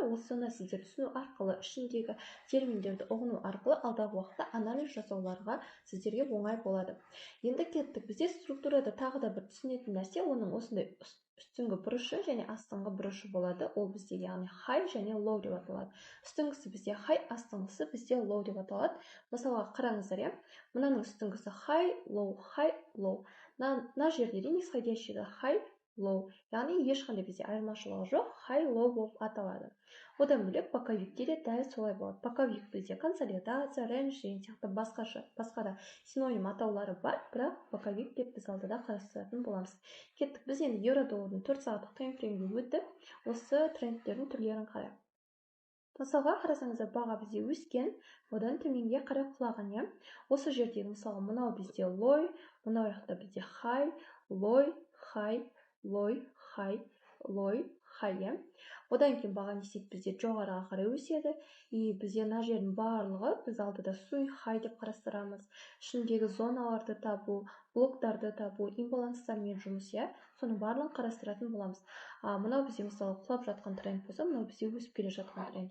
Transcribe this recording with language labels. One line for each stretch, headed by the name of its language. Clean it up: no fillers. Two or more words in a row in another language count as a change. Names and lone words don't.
Kazakh: Осыны сіздер түсіну арқылы, ішіндегі терминдерді ұғыну арқылы алдағы уақытта анализ жасауларға сіздерге оңай болады. Енді кеттік. Бізде структурада тағы да бір түсінетін нәрсе, оның осындай үстіңгі бұрышы және астыңғы бұрышы болады. Ол бізде яғни high және low деп аталады. Үстіңгісі бізде high, астыңғысы бізде low деп аталады. Мысалға қараңыздар, мынаның үстіңгісі
English: high, low.
Kazakh: Мына жерде де нисходящийді
English: high, low.
Kazakh: Яғни ешқандай бізде айырмашылығы жоқ,
English: high, low
Kazakh: болып аталады. Одан бөлек боковикте де дәл солай болады. Боковик бізде консолидация, рейндж деген сияқты басқа да синоним атаулары бар, бірақ боковик деп біз алдыда қарастыратын боламыз. Кеттік. Біз енді еуро-доллардың 4 сағаттық таймфреймге өтіп, осы трендтердің түрлерін қарайық. Мысалға қарасаңыздар, баға бізде өскен, одан төменге қарай құлаған. Осы жердегі мысалға мынау бізде low, мынау жақта бізде
English: high, low, high, low, high, low, high.
Kazakh: Одан кейін баға не істейді, бізде жоғарыға қарай өседі. Бізде мына жердің барлығы біз алдыда
English: swing high
Kazakh: деп қарастырамыз. Ішіндегі зоналарды табу, блоктарды табу, имбаланстармен жұмыс, соның барлығын қарастыратын боламыз. Мынау бізде мысалы құлап жатқан тренд болса, мынау бізде өсіп келе жатқан тренд.